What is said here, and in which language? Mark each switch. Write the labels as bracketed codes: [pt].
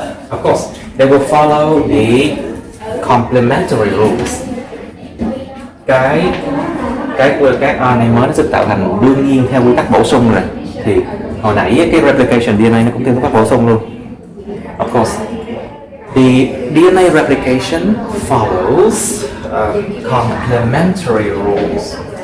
[en] Of course, they will follow the complementary rules. [vi] Cái RNA mới nó sẽ tạo thành đương nhiên theo quy tắc bổ sung rồi. Thì hồi nãy cái replication DNA nó cũng theo quy tắc bổ sung luôn. [en] Of course, the DNA replication follows complementary rules.